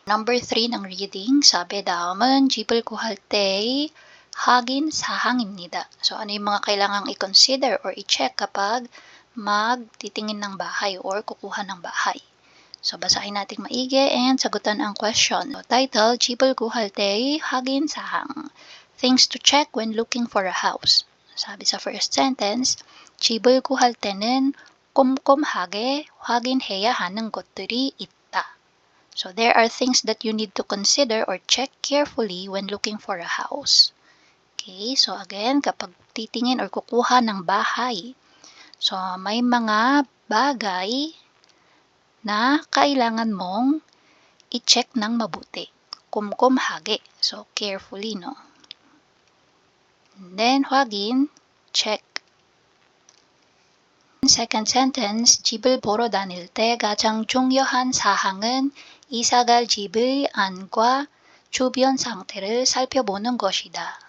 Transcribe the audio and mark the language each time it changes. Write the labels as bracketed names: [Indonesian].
[Filipino] Number 3 ng reading, sabi [Korean] 다음은 집을 구할 때의 확인 사항입니다. [Filipino] So, ano yung mga kailangang i-consider or i-check kapag magtitingin ng bahay or kukuha ng bahay. So, basahin natin maigi and sagutan ang question. So, title, [Korean] 집을 구할 때의 확인 사항. [English] Things to check when looking for a house. Sabi sa first sentence, [Korean] 집을 구할 때는 꼼꼼하게 확인해야 하는 것들이 있다. [English] So, there are things that you need to consider or check carefully when looking for a house. [Filipino] Okay, so again, kapag titingin or kukuha ng bahay, so may mga bagay na kailangan mong i-check ng mabuti. [English] 꼼꼼하게, so carefully, no? And then, 확인, check. [Korean] Second sentence, 집을 보러 다닐 때 가장 중요한 사항은 이사갈 집의 안과 주변 상태를 살펴보는 것이다.